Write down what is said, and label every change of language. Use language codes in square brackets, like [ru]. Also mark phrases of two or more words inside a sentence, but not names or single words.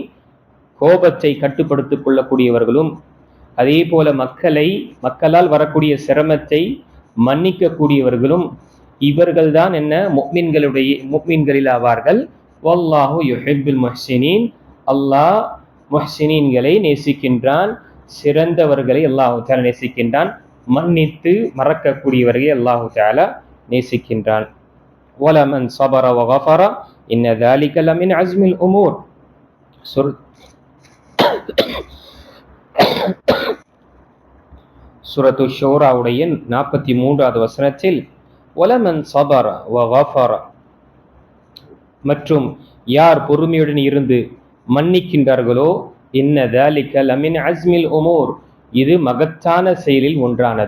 [ta] கோபத்தை கட்டுப்படுத்திக் கொள்ளக்கூடியவர்களும் அதே போல மக்களால் வரக்கூடிய சிரமத்தை மன்னிக்க கூடியவர்களும் இவர்கள்தான் என்ன, முஃமின்களில் ஆவார்கள். [ar] والله يحب المحسنين. [ta] அல்லாஹ் முஹ்சினீன்களை நேசிக்கின்றான், சிறந்தவர்களை அல்லாஹு தஆலா நேசிக்கின்றான், மன்னித்து மறக்கக்கூடியவர்களை அல்லாஹு தஆலா நேசிக்கின்றான். [ar] وَلَمَنْ صَبَرَ وَغَفَرَ إِنَّ ذَلِكَ لَمِنْ عَزْمِ الْأُمُورِ. [ta] சூரத்து ஷூராவுடைய 43வது வசனத்தில் [ar] ولمن صبر وغفر, [ta] மற்றும் யார் பொறுமையுடன் இருந்து மன்னிக்கின்றார்களோ, [ar] إن ذلك لمن عزم الأمور, [ta] இது மகத்தான செயலில் ஒன்றானது.